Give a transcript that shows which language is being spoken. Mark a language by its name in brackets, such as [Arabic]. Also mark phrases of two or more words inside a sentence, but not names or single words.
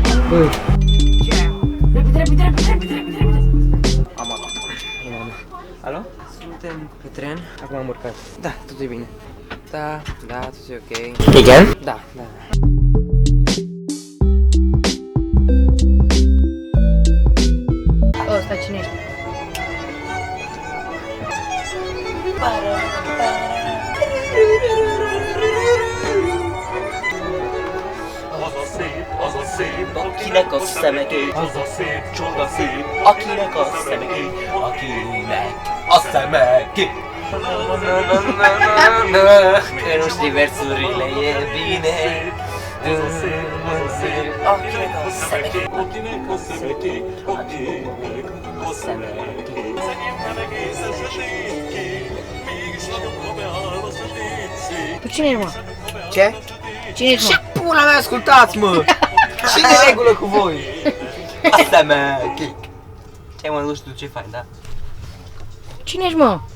[Romanian] Alo? Suntem pe tren. Acum am urcat. Da, totul e bine. Da, totul e ok. Again? Da. Ăsta cine ești? [Hungarian] Akinek a szemeké, az a szép, csoda szép. Akinek a szemeké, akinek a szemeké. [Romanian] Că nu știi versurile, e bine. [Hungarian] Akinek a szemeké, akinek a szemeké, akinek a szemeké. [Romanian] Tu cine ești, mă? Ce? Cine ești, Ce mă? pula mea, ascultați, mă! Și de regulă cu voi! Asta mea, chic. Ce mă, nu știu ce faci, da? Cine ești, mă?